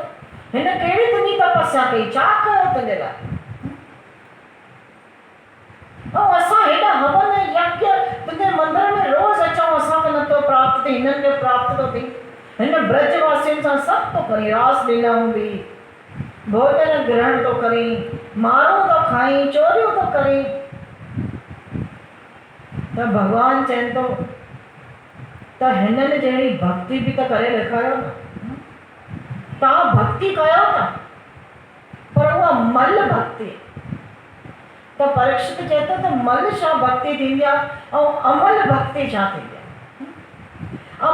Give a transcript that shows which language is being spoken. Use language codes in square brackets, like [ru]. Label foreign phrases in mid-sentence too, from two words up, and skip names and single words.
[sd] हिन कहिड़ी तुंहिंजी तपस्या कई, छा कयो तुंहिंजे लाइ? ऐं असां हेॾा हवन यज्ञ तुंहिंजे मंदर में रोज़ अचूं, असांखे नथो प्राप्त थिए, हिननि खे प्राप्त थो थिए। हिन ब्रजवासियुनि सां सभु थो करे, रास लीलाऊं बि भोजन ग्रहण तो करी, मारो तो खाई, चोरियूं तो करी। तो भगवान चवनि थो त हिननि जहिड़ी भक्ति बि त करे ॾेखारियो न। तव्हां भक्ति कयो था पर उहा मल भक्ति। तो परीक्षित चए थो त मल छा भक्ति थींदी आहे ऐं अमल भक्ति छा थींदी आहे।